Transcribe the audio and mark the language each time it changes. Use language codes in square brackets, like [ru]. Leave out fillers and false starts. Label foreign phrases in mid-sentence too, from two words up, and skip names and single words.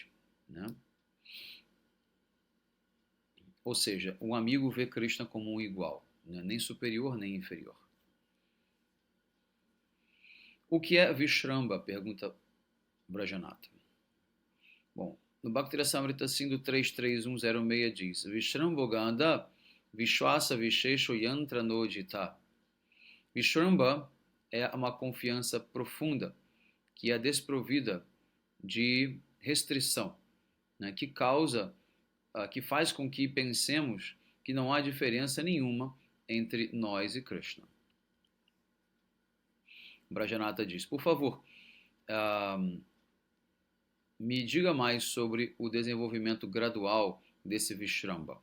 [pt] Né? Ou seja, um amigo vê Krishna como um igual, né? Nem superior nem inferior. O que é Vishramba? Pergunta Brajanata. Bom, no Bhaktirasamrita Sindhu 33106 diz: [sa] Vishramboganda Vishwasa Vishesho Yantra Nojita. [pt] Vishramba é uma confiança profunda, que é desprovida de restrição, né, que faz com que pensemos que não há diferença nenhuma entre nós e Krishna. Brajanata diz: por favor, me diga mais sobre o desenvolvimento gradual desse Vishramba.